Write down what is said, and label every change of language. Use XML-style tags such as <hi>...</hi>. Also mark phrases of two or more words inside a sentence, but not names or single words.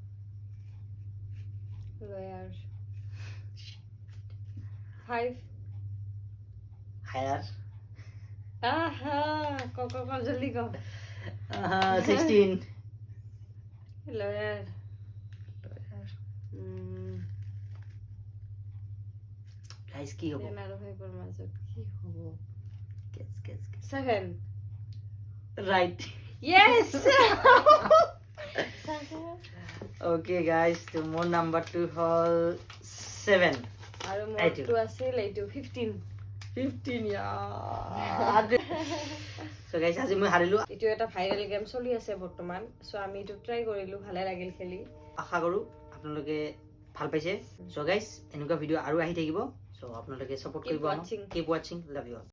<en>lower 5 higher aha go jaldi go 16 lower</en> <as>guys কি হ'ব 10 আৰু 5 ৰ মাজত কি হ'ব</as> <en>guess 7 right yes okay guys</en> <as>তো মোৰ নাম্বাৰটো হ'ল 7 আৰু মোৰটো আছিল এইটো 15</as> <en>so guys</en> <as>আজি মই হাৰিলো এইটো এটা</as> <en>viral game</en> <as>চলি আছে বৰ্তমান সো আমি এইটো ট্ৰাই কৰিলো ভালে লাগিল খেলি আশা কৰো আপোনালোকে ভাল পাইছে</as> <en>so guys</en> <as>এনেকুৱা ভিডিও আৰু আহি থাকিব so আপোনালোকে সাপোৰ্ট কৰিব</as> <en>keep watching love you all</en>